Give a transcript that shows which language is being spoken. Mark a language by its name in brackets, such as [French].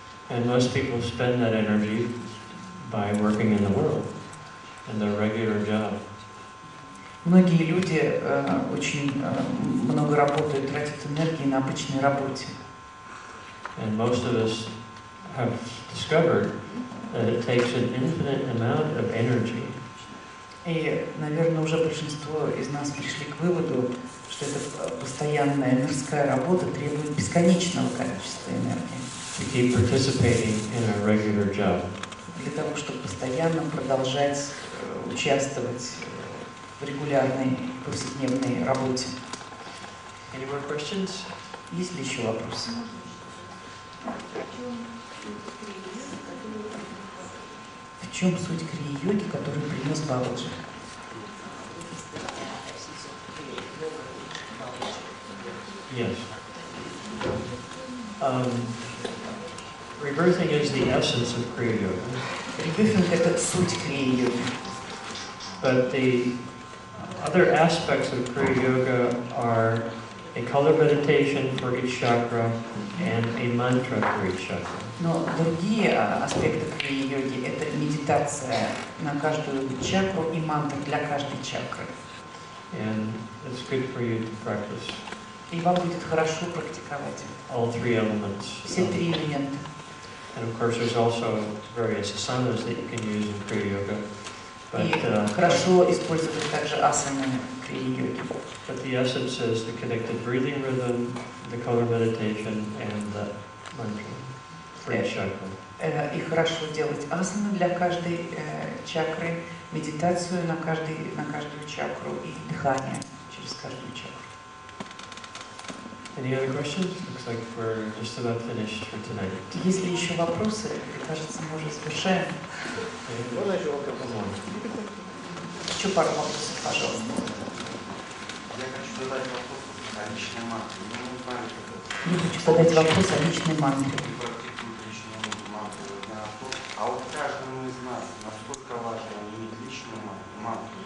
[English] And most people spend that energy by working in the world, in their regular job. [Russian] Многие люди очень много работают, тратят энергии на обычной работе. [English] And most of us have discovered that it takes an infinite amount of energy. [Russian] И, наверное, уже большинство из нас пришли к выводу, что эта постоянная мирская работа требует бесконечного количества энергии. [English] To keep participating in our regular job. [Russian] Для того, чтобы постоянно продолжать участвовать в регулярной повседневной работе. [English] Any more questions? [Russian] Есть ли еще вопросы? В чем суть крия-йоги, которую принес Бабаджи? [English] Yes. Rebirthing is the essence of Kriya Yoga. [Russian] Ребёфинг — это суть крия-йоги. [English] But the Other aspects of Kriya Yoga are a color meditation for each chakra and a mantra for each chakra. [Russian] Но другие аспекты крия-йоги – это медитация на каждую чакру и мантра для каждой чакры. [English] And it's good for you to practice [Russian] И вам будет хорошо практиковать [English] all three elements. [Russian] все три элемента. [English] And of course, there's also various asanas that you can use in Kriya Yoga. [Russian] И [English] But, [Russian] хорошо использовать также асаны крия-йоги. [English] but the essence is the connected breathing rhythm, the color meditation, and the mantra for each chakra. [Russian] И хорошо делать асаны для каждой чакры, медитацию на каждую чакру и дыхание через каждую чакру. [English] Any other questions? Looks like we're just about finished for tonight. [Russian] Есть ли еще вопросы? Мне кажется, мы уже завершаем. Можно еще вопрос? Еще пару вопросов, пожалуйста. Я хочу задать вопрос о личной мантре. Мы не знали, как это. Я хочу задать вопрос о личной мантре. И практикуют личную мантру. А вот каждому из нас, насколько важно иметь личную мантру?